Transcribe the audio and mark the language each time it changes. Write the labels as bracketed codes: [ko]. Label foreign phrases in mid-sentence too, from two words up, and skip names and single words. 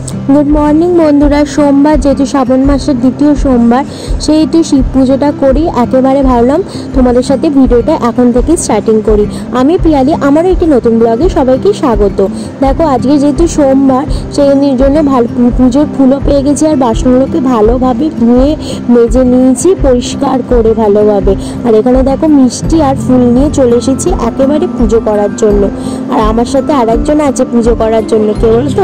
[en] Good morning [bn] বন্ধুরা সোমবার যেহেতু শ্রাবণ মাসের দ্বিতীয় সোমবার সেহেতু শিব পুজোটা করি একেবারে ভাবলাম তোমাদের সাথে ভিডিওটা এখন থেকে স্টার্টিং করি। আমি পিয়ালী আমারও একটি নতুন ব্লগে সবাইকে স্বাগত। দেখো আজকে যেহেতু সোমবার সেই জন্য ভালো পুজোর ফুলও পেয়ে गेছি আর বাসনগুলোকে ভালোভাবে ধুয়ে মেজে নিয়েছি পরিষ্কার করে ভালোভাবে। আর এখানে দেখো মিষ্টি আর ফুল নিয়ে চলে এসেছি একেবারে পুজো করার জন্য। আর আমার সাথে আরেকজন আছে পুজো করার জন্য, কে বলো তো?